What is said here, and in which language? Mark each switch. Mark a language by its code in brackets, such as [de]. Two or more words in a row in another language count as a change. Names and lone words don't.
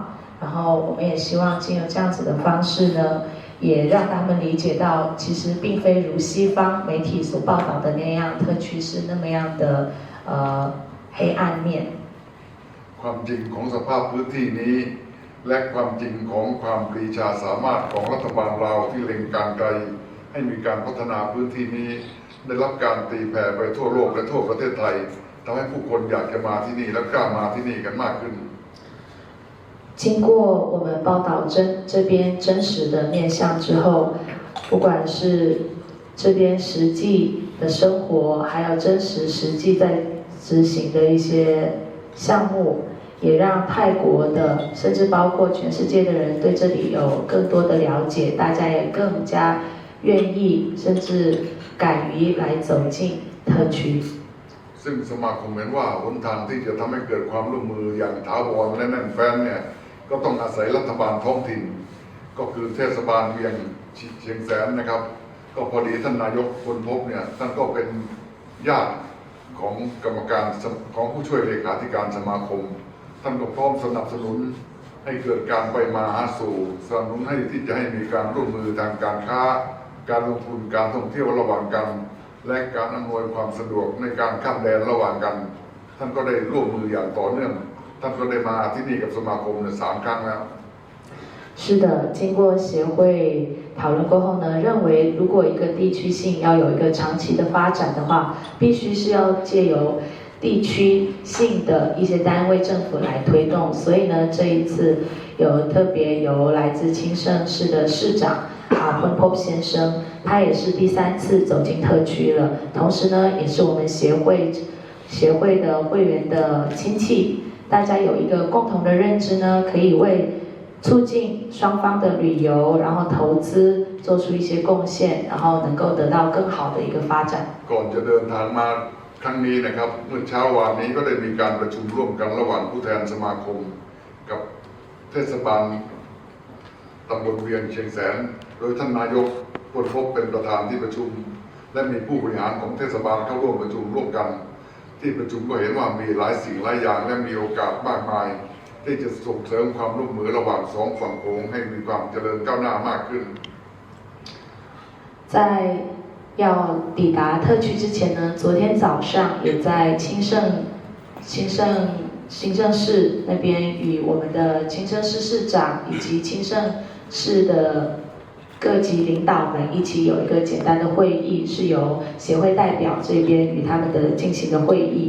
[zh] 然后我们也希望经由这样子的方式呢，也让他们理解到，其实并非如西方媒体所报道的那样，特区是那么样的黑暗面。 [th] ความจริงของสภาพพื้นที่นี้และความจริงของความปรีชาสามารถของรัฐบาลลาวที่เล็งการไกลให้มีการพัฒนาพื้นที่นี้ได้รับการตีแผ่ไปทั่วโลกและทั่วประเทศไทยทำให้ผู้คนอยากจะมาที่นี่และกล้ามาที่นี่กันมากขึ้น [zh] 经过我们报道这边真实的面向之后，不管是这边实际的生活，还有实际在执行的一些项目，也让泰国的，甚至包括全世界的人对这里有更多的了解，大家也更加愿意，甚至敢于来走进特区。 [th] ซึ่งสมาคมเห็นว่าหนทางที่จะทำให้เกิดความร่วมมืออย่างถาวรและแน่นแฟ้นเนี่ยก็ต้องอาศัยรัฐบาลท้องถิ่นก็คือเทศบาลเวียงเชียงแสนนะครับก็พอดีท่านนายกคนพบเนี่ยท่านก็เป็นญาติของกรรมการของผู้ช่วยเลขาธิการสมาคมท่านก็พร้อมสนับสนุนใ ให้เกิดการไปมาหาสู่สนับสนุนให้ที่จะให้มีการร่วมมือทางการค้าการลงทุนการท่องเที่ยวระหว่างกันและการอำนวยความสะดวกในการข้ามแดนระหว่างกันท่านก็ได้ร่วมมืออย่างต่อเนื่องท่านก็ได้มาที่นี่กับสมาคมเนี่ย3 ครั้งแล้ว [zh] 是的，经过协会讨论过后呢，认为如果一个地区性要有一个长期的发展的话，必须是要借由地区性的一些单位政府来推动。所以呢，这一次特别由来自清盛市的市长温波先生，他也是第3次走进特区了，同时呢，也是我们协会的会员的亲戚，大家有一个共同的认知呢，可以为促进双方的旅游，然后投资做出一些贡献，然后能够得到更好的一个发展。 [th] ก่อนจะเดินทางมาครั้งนี้นะครับเมื่อเช้าวานนี้ก็ได้มีการประชุมร่วมกันระหว่างผู้แทนสมาคมกับเทศบาลตำบลเวียงเชียงแสนโดยท่านนายกพลพบเป็นประธานที่ประชุมและมีผู้บริหารของเทศบาลเข้าร่วมประชุมร่วมกันที่ประชุมก็เห็นว่ามีหลายสิ่งหลายอย่างและมีโอกาสมากมายที่จะส่งเสริมความร่วมมือระหว่าง2 ฝั่งโขงให้มีความเจริญก้าวหน้ามากขึ้น [zh] 在要抵达特区之前呢，昨天早上也在清盛市那边与我们的清盛市市长以及清盛市的各级领导们一起有一个简单的会议，是由协会代表这边与他们进行的会议。